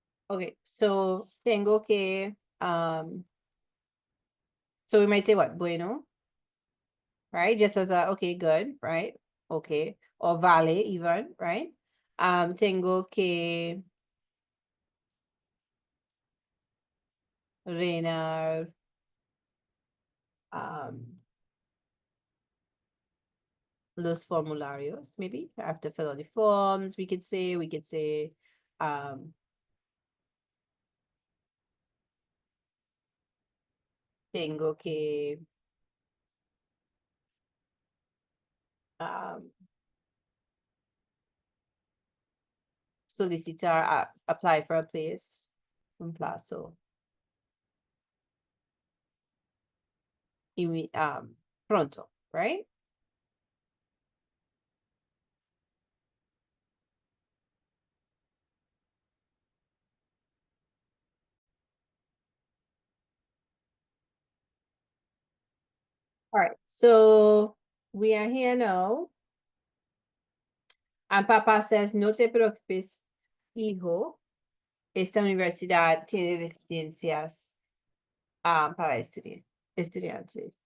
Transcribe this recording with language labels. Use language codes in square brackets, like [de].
[en] Okay, so [es] tengo que, [en] so we might say what? [es] Bueno, [en] right? Just as a, okay, good, right? Okay. Or vale even, right? [es] Tengo que reinar, los formularios, maybe. [en] I have to fill out the forms, we could say, [es] tengo que, solicitar, [en] apply for a place, [es] un plazo, pronto, [en] right? All right, so we are here now. And Papa says, [es] no te preocupes, hijo. Esta universidad tiene residencias para estudiantes.